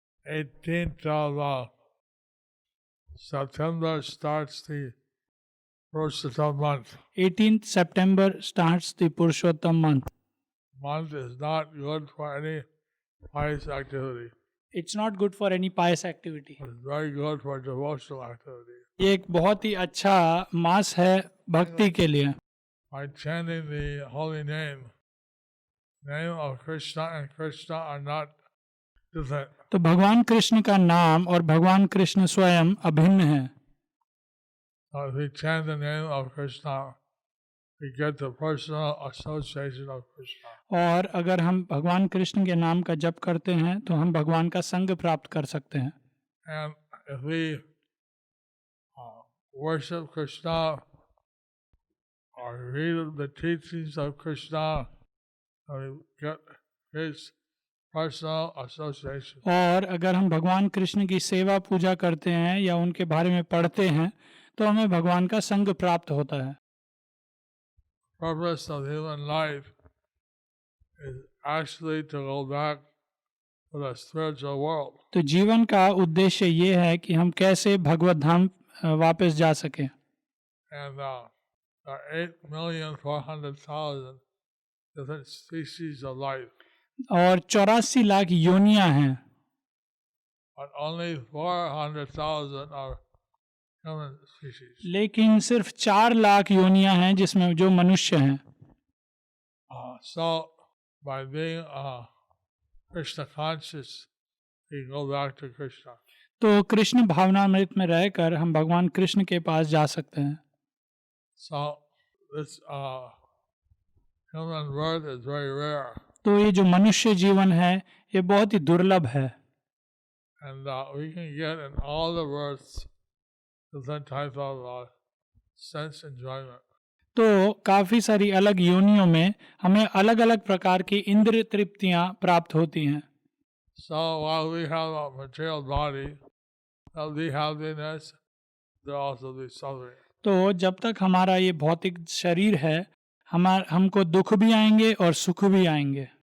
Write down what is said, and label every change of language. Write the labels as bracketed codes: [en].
[en] 18th of September starts the Purushottam month. 18th September starts the Purushottam month. Month is not good for any pious activity. It's not good for any pious activity. It's very good for devotional activity. [hi] ये एक बहुत ही अच्छा मास है भक्ति के लिए. [en] By chanting the holy name of Krishna and Krishna are not different. [hi] तो भगवान कृष्ण का नाम और भगवान कृष्ण स्वयं अभिन्न है. [en] If we chant the name of Krishna, we get the personal association of Krishna. [hi] और अगर हम भगवान कृष्ण के नाम का जप करते हैं तो हम भगवान का संग प्राप्त कर सकते हैं. [en] And if we worship Krishna or read the teachings of Krishna, we get his personal association. [hi] और अगर हम भगवान कृष्ण की सेवा पूजा करते हैं या उनके बारे में पढ़ते हैं तो हमें भगवान का संग प्राप्त होता है. [en] Purpose of human life is actually to go back to the spiritual world. [hi] तो जीवन का उद्देश्य ये है कि हम कैसे भगवत धाम वापस जा सकें. [en] And there are 8,400,000 different species of life. [hi] और 84 लाख योनियां हैं. [en] But only 400,000 are human species. [hi] लेकिन सिर्फ 4 लाख योनियां हैं जिसमें जो मनुष्य हैं. [en] So by being Krishna conscious, we go back to Krishna. [hi] तो कृष्ण भावनामृत में रहकर हम भगवान कृष्ण के पास जा सकते हैं. [en] So this human birth is very rare. [hi] तो ये जो मनुष्य जीवन है ये बहुत ही दुर्लभ है. [en] And we can get in all the births different type of sense enjoyment. [hi] तो काफ़ी सारी अलग योनियों में हमें अलग अलग प्रकार की इंद्रिय तृप्तियां प्राप्त होती हैं. [en] So while we have a material body healthy happiness, there also be suffering. [hi] तो जब तक हमारा ये भौतिक शरीर है, हमको दुख भी आएंगे और सुख भी आएंगे।